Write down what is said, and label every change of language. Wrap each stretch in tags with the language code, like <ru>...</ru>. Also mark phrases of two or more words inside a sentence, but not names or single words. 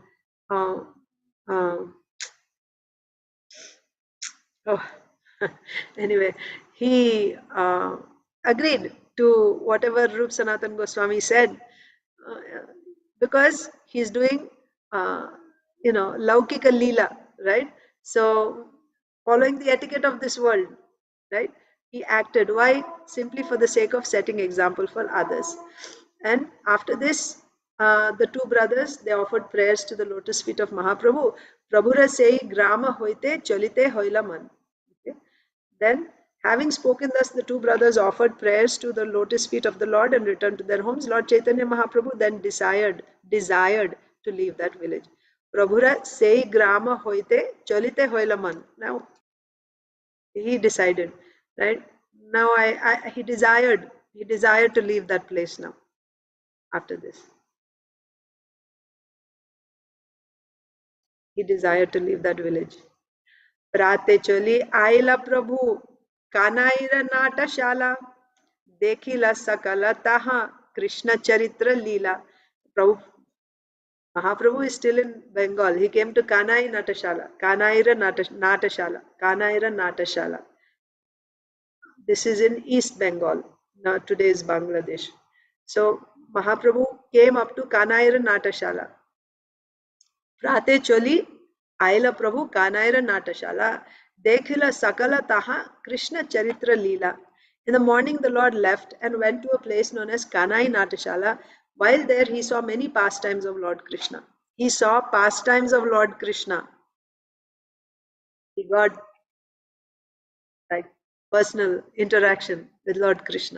<en>Uh, uh, oh, anyway, he agreed to whatever Rup Sanatan Goswami said uh, because he's doing, uh, Laukika Leela, right? So, following the etiquette of this world, right? He acted. Why? Simply for the sake of setting example for others. And after this, the two brothers they offered prayers to the lotus feet of Mahaprabhu.</en> <bn>প্রভুরা সেই গ্রাম হইতে চলিতে হইলামান.</bn> <en>Okay. Then, having spoken thus, the two brothers offered prayers to the lotus feet of the Lord and returned to their homes. Lord Chaitanya Mahaprabhu then desired to leave that village.</en> <bn>প্রভুরা সেই গ্রাম হইতে চলিতে হইলামান.</bn> <en>Now he decided, right? Now he desired to leave that place now after this. He desired to leave that village.</en> <bn>প্রাতে চলি আইলা প্রভু কানাইর নাটশালা দেখিলা সকল তাহা কৃষ্ণ চরিত্র লীলা প্রভু</bn> <en>Mahaprabhu is still in Bengal. He came to Kanai Natashala, Natashala, Kanaira Natashala. This is in East Bengal, now today's Bangladesh. So Mahaprabhu came up to Kanaira Natashala.</en> <bn>প্রাতে চলি আইলা প্রভু কানাইর নাটশালা. দেখিলা সকল তাহা কৃষ্ণ চরিত্র লীলা.</bn> <en>In the morning, the Lord left and went to a place known as Kanai Natashala. While there, he saw many pastimes of Lord Krishna. He saw pastimes of Lord Krishna. He got like personal interaction with Lord Krishna.</en>